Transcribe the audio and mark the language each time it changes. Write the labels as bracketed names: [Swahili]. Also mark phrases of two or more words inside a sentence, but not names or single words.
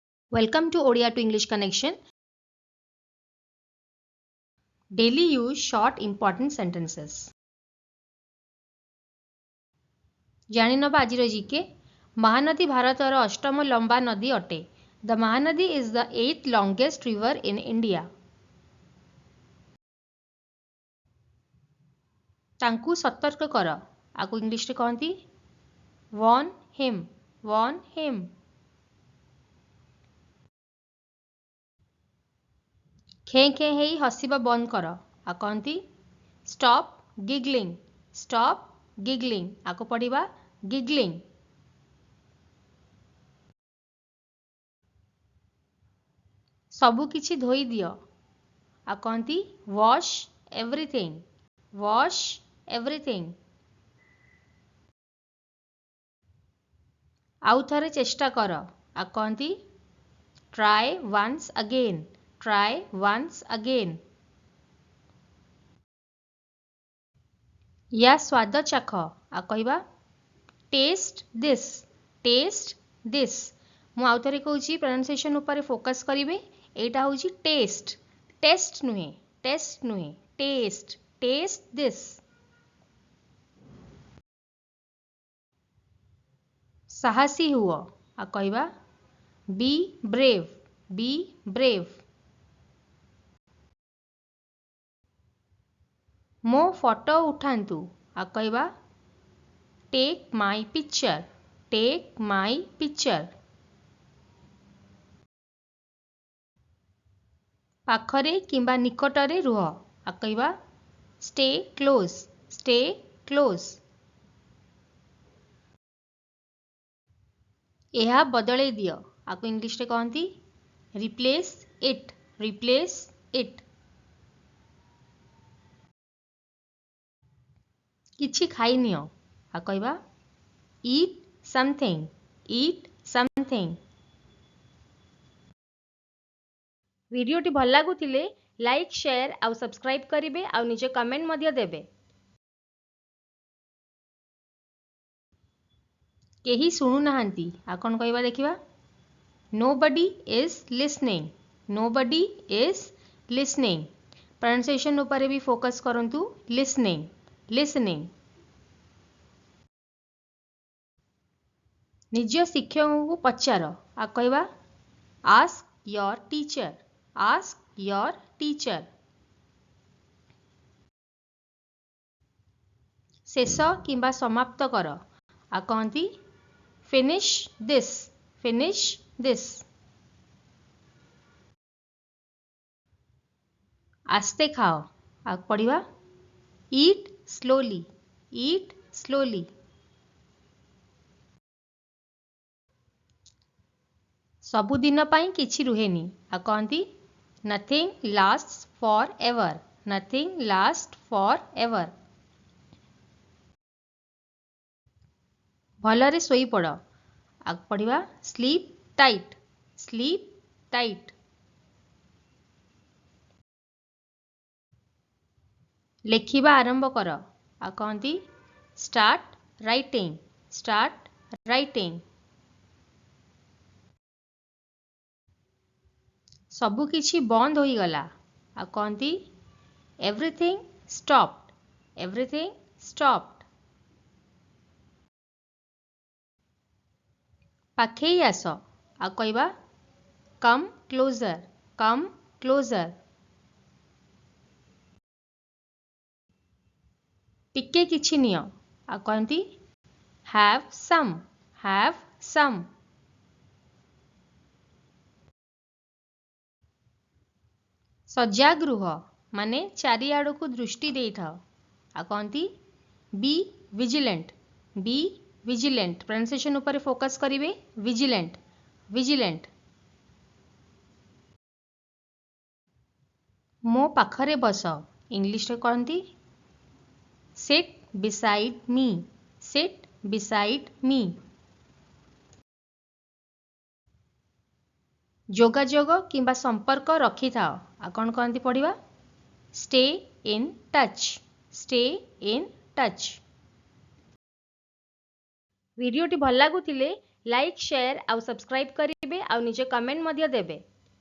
[English] Welcome to Odia to English Connection. Daily use short important sentences. [Odia] ଜାଣିନବା ଆଜିର ଜିକେ ମହାନଦୀ ଭାରତର ଅଷ୍ଟମ ଲମ୍ବା ନଦୀ ଅଟେ. [English] The Mahanadi is the 8th longest river in India. [Odia] ତାଙ୍କୁ ସତର୍କ କର. ଆକୁ ଇଂଲିଶରେ କହନ୍ତି [English] warn him. Warn him. [Odia] ଖେଁ ଖେଁ ହେଇ ହସିବା ବନ୍ଦ କର. ଆକୁ କହନ୍ତି [English] stop giggling. Stop giggling. [Odia] ଆକୁ ପଢ଼ିବା giggling. ସବୁ କିଛି ଧୋଇ ଦିଅ. ଆକୁ କହନ୍ତି [English] wash everything. Wash everything. [Odia] ଆଉ ଥରେ ଚେଷ୍ଟା କର. ଆକୁ କହନ୍ତି [English] try once again. Try once again. [Odia] या ସ୍ୱାଦ ଚାଖ. ଆକୁ କହିବା [English] taste this. Taste this. [Odia] ମୁଁ ଆଉ ଥରେ କହୁଛି pronunciation ଉପରେ ଫୋକସ୍ କରିବେ. ଏଇଟା ହେଉଛି taste. Test ନୁହେଁ. Test ନୁହେଁ. Taste. [English] Taste this. [Odia] ସାହସୀ ହୁଅ. ଆକୁ କହିବା [English] be brave. Be brave. [Odia] ମୋ ଫଟୋ ଉଠାନ୍ତୁ. ଆକୁ କହିବା [English] take my picture. Take my picture. [Odia] ପାଖରେ କିମ୍ବା ନିକଟରେ ରୁହ. ଆକୁ କହିବା [English] stay close. Stay close. [Odia] ଏହା ବଦଳେଇ ଦିଅ. ଆକୁ ଇଂଲିଶରେ କହନ୍ତି [English] replace it. Replace it. [Odia] କିଛି ଖାଇନିଅ. ଆକୁ କହିବା [English] eat something. Eat something. [Odia] ଭିଡ଼ିଓଟି ଭଲ ଲାଗୁଥିଲେ ଲାଇକ୍ ସେୟାର ଆଉ ସବସ୍କ୍ରାଇବ୍ କରିବେ ଆଉ ନିଜ କମେଣ୍ଟ ମଧ୍ୟ ଦେବେ. କେହି ଶୁଣୁନାହାନ୍ତି. ଆଉ କ'ଣ କହିବା ଦେଖିବା [English] nobody is listening. Nobody is listening. [Odia] pronunciation ଉପରେ ବି ଫୋକସ୍ କରନ୍ତୁ listening. [English] Listening. [Odia] ନିଜ ଶିକ୍ଷକଙ୍କୁ ପଚାର. ଆଉ କହିବା [English] ask your teacher. Ask your teacher. [Odia] ଶେଷ କିମ୍ବା ସମାପ୍ତ କର. ଆଉ କହନ୍ତି [English] finish this. Finish this. [Odia] ଆସ୍ତେ ଖାଅ. ଆଉ ପଢ଼ିବା [English] eat slowly. Eat slowly. [Odia] ସବୁଦିନ ପାଇଁ କିଛି ରୁହେନି. ଆଉ କହନ୍ତି [English] nothing lasts forever. Nothing lasts forever. [Odia] ଭଲରେ ଶୋଇପଡ଼. ଆଉ ପଢ଼ିବା [English] sleep tight. Sleep tight. [Odia] ଲେଖିବା ଆରମ୍ଭ କର. ଆଉ କହନ୍ତି [English] start writing. Start writing. [Odia] ସବୁ କିଛି ବନ୍ଦ ହୋଇଗଲା. ଆଉ କହନ୍ତି [English] everything stopped. Everything stopped. [Odia] ପାଖେଇ ଆସ. ଆଉ କହିବା [English] come closer. Come closer. [Odia] ଟିକେ କିଛି ନିଅ. ଆଉ କହନ୍ତି [English] have some. Have some. [Odia] ସଜାଗ ରୁହ ମାନେ ଚାରିଆଡ଼କୁ ଦୃଷ୍ଟି ଦେଇଥାଅ. ଆଉ କହନ୍ତି [English] be vigilant. Be vigilant. pronunciation [Odia] ଉପରେ ଫୋକସ୍ କରିବେ [English] vigilant. Vigilant. [Odia] ମୋ ପାଖରେ ବସ. ଇଂଲିଶରେ କହନ୍ତି [English] sit beside me. Sit beside me. [Odia] ଯୋଗାଯୋଗ କିମ୍ବା ସମ୍ପର୍କ ରଖିଥାଅ. ଆଉ କ'ଣ କହନ୍ତି ପଢ଼ିବା [English] stay in touch. Stay in touch. [Odia] ଭିଡ଼ିଓଟି ଭଲ ଲାଗୁଥିଲେ ଲାଇକ୍ ସେୟାର ଆଉ ସବସ୍କ୍ରାଇବ୍ କରିବେ. କରିବେ ଆଉ ନିଜ କମେଣ୍ଟ ମଧ୍ୟ ଦେବେ।